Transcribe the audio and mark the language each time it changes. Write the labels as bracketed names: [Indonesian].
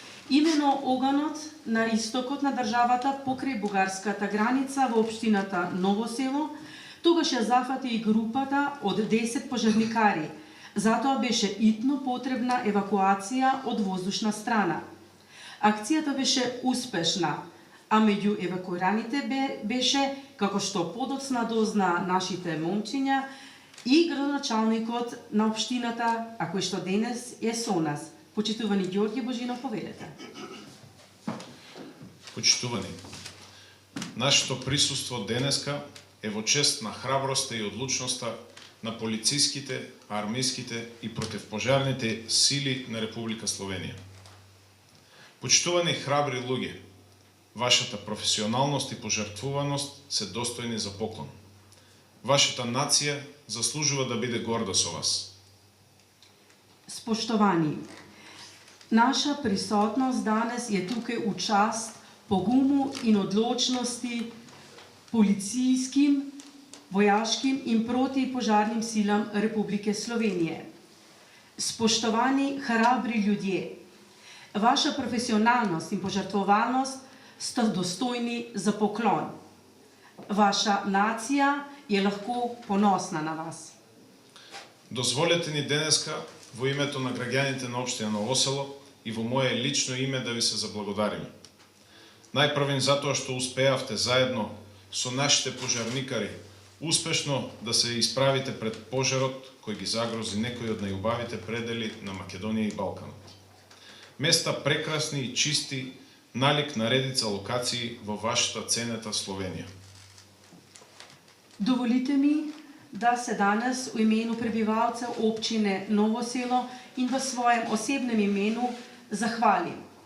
[Macedonian] Имено оганот на истокот на државата покрај бугарската граница во општината Ново Село, тогаш ја зафати и групата од 10 пожарникари. Затоа беше итно потребна евакуација од воздушна страна. Акцијата беше успешна, а меѓу евакуираните беше, како што подоцна дозна нашите момчиња, I gradonačelnikот na opštiната, ako što danes je со нас. Почитувани Георги Божинов, повелете. Почитувани, нашето присуство денеска е во чест на храброста и одлучноста на полициските, армийските и противпожарните сили на Република Словенија. Почитувани храбри луѓе, вашата професионалност и пожртвуваност се достојни за поклон. Вашата нација заслужува да биде горда со вас. [Slovenian] Spoštovani, naša prisotnost danes je tukaj v čast pogumu in odločnosti policijskim, vojaškim in protipožarnim silam Republike Slovenije. Spoštovani hrabri ljudje, vaša profesionalnost in požrtvovalnost sta dostojni za poklon. Vaša nacija je lahko ponosna na vas. [Macedonian] Дозволете ни денеска во името на граѓаните на општина Ново село и во мое лично име да ви се заблагодариме. Најпрвен затоа што успеавте заедно со нашите пожарникари успешно да се исправите пред пожарот кој ги загрози некои од најубавите предели на Македонија и Балканот. Места прекрасни и чисти, налик на редица локации во вашата ценета Словенија. [Slovenian] Dovolite mi, da se danes v imenu prebivalcev občine Novo selo in v svojem osebnem imenu zahvalim.